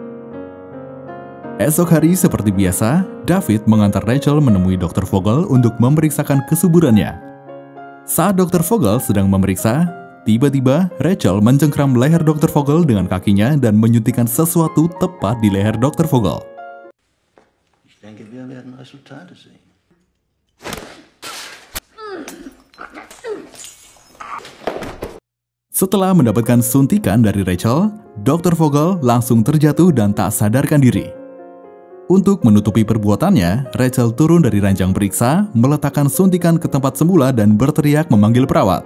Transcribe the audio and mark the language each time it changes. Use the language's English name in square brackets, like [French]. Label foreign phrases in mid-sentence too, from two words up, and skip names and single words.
[Indonesian] Esok hari seperti biasa, David mengantar Rachel menemui Dr. Vogel untuk memeriksakan kesuburannya. Saat Dr. Vogel sedang memeriksa, tiba-tiba Rachel mencengkram leher Dr. Vogel dengan kakinya dan menyuntikkan sesuatu tepat di leher Dr. Vogel. [German] Ich denke, wir werden Resultate sehen. [Indonesian] Setelah mendapatkan suntikan dari Rachel, Dr. Vogel langsung terjatuh dan tak sadarkan diri. Untuk menutupi perbuatannya, Rachel turun dari ranjang periksa, meletakkan suntikan ke tempat semula dan berteriak memanggil perawat.